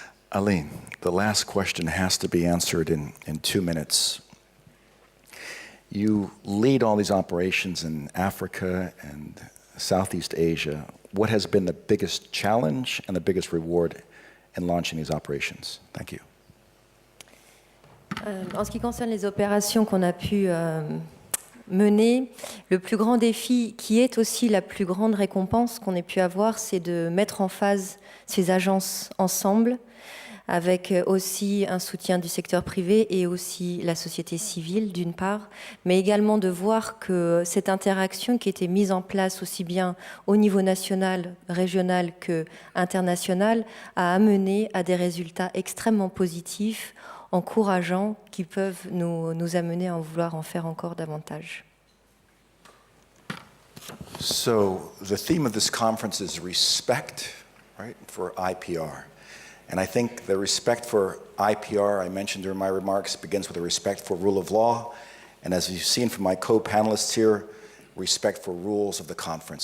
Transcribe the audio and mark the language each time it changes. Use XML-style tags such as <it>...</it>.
<en>Aline, the last question has to be answered in 2 minutes. You lead all these operations in Africa and Southeast Asia. What has been the biggest challenge and the biggest reward in launching these operations? Thank you.</en> <fr>En ce qui concerne les opérations qu'on a pu mener, le plus grand défi, qui est aussi la plus grande récompense qu'on ait pu avoir, c'est de mettre en phase ces agences ensemble, avec aussi un soutien du secteur privé et aussi la société civile d'une part, mais également de voir que cette interaction qui était mise en place aussi bien au niveau national, régional que international a amené à des résultats extrêmement positifs, encourageants, qui peuvent nous amener à en vouloir en faire encore davantage.</fr> <en>So the theme of this conference is respect, right, for IPR. And I think the respect for IPR, I mentioned during my remarks, begins with a respect for rule of law. And as you've seen from my co-panelists here, respect for rules of the conference.</en>